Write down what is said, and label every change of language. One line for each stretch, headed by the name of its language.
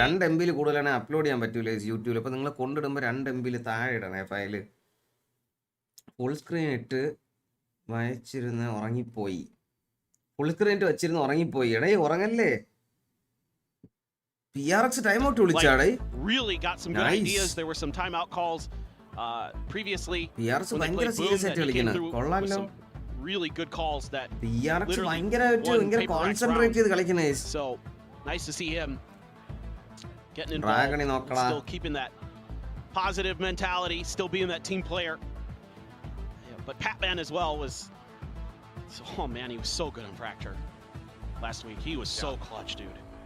Malayalam: 2 MB കൂടുതലാണെങ്കിൽ upload ചെയ്യാൻ പറ്റൂല യൂട്യൂബിൽ. അപ്പൊ നിങ്ങൾ കൊണ്ടിടുമ്പോൾ 2 MB താഴെ ഇടണേ ഫയല്. ഫുൾ സ്ക്രീൻ ഇട്ട് വായിച്ചിരുന്ന് ഉറങ്ങിപ്പോയി. ഫുൾ സ്ക്രീൻ ഇട്ട് വെച്ചിരുന്ന് ഉറങ്ങിപ്പോയി. എടേ ഉറങ്ങല്ലേ. PRX timeout വിളിച്ചാടേ.
English: Really got some good ideas. There were some timeout calls previously.
Malayalam: PRX ഭയങ്കര സീരിയസ് ആയിട്ട് കളിക്കുന്നു. കൊള്ളാലോ.
English: Really good calls that
Malayalam: PRX ഭയങ്കര കോൺസെൻട്രേറ്റ് ചെയ്ത് കളിക്കുന്നേ.
English: So nice to see him getting involved. Still keeping that positive mentality, still being that team player. But Patman as well was, oh man, he was so good on Fracture last week. He was so clutch, dude.